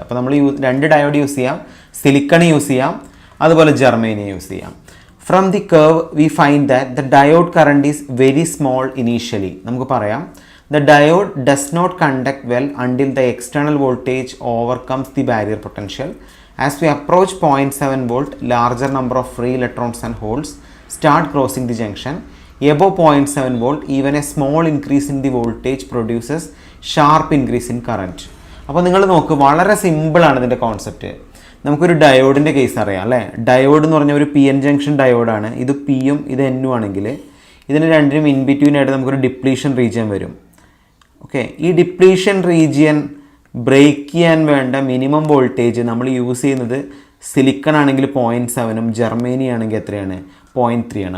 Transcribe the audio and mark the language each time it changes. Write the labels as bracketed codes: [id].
[ml] അപ്പോൾ നമ്മൾ രണ്ട് ഡയോഡ് യൂസ് ചെയ്യാം, സിലിക്കൺ യൂസ് ചെയ്യാം, അതുപോലെ ജർമേനിയം യൂസ് ചെയ്യാം. [en] From the curve we find that the diode current is very small initially. [ml] നമുക്ക് പറയാം, [en] The diode does not conduct well until the external voltage overcomes the barrier potential. As we approach 0.7 volt, larger number of free electrons and holes start crossing the junction. Above 0.7 volt, even a small increase in the voltage produces sharp increase in current. [ml] അപ്പോൾ നിങ്ങൾ നോക്ക്, വളരെ സിമ്പിളാണ് ഇതിൻ്റെ concept. നമുക്കൊരു ഡയോഡിൻ്റെ case അറിയാം അല്ലേ. Diode എന്ന് പറഞ്ഞാൽ ഒരു പി എൻ ജംഗ്ഷൻ ഡയോഡാണ്. ഇത് പിയും ഇത് എന്നും ആണെങ്കിൽ ഇതിന് രണ്ടിനും ഇൻ ബിറ്റ്വീൻ ആയിട്ട് നമുക്കൊരു ഡിപ്ലീഷൻ റീജിയൻ വരും. ഓക്കെ, ഈ ഡിപ്ലീഷൻ റീജിയൻ ബ്രേക്ക് ചെയ്യാൻ വേണ്ട മിനിമം വോൾട്ടേജ് നമ്മൾ യൂസ് ചെയ്യുന്നത് സിലിക്കൺ ആണെങ്കിൽ 0.7ഉം ജർമേനി ആണെങ്കിൽ എത്രയാണ്? 0.3 ആണ്.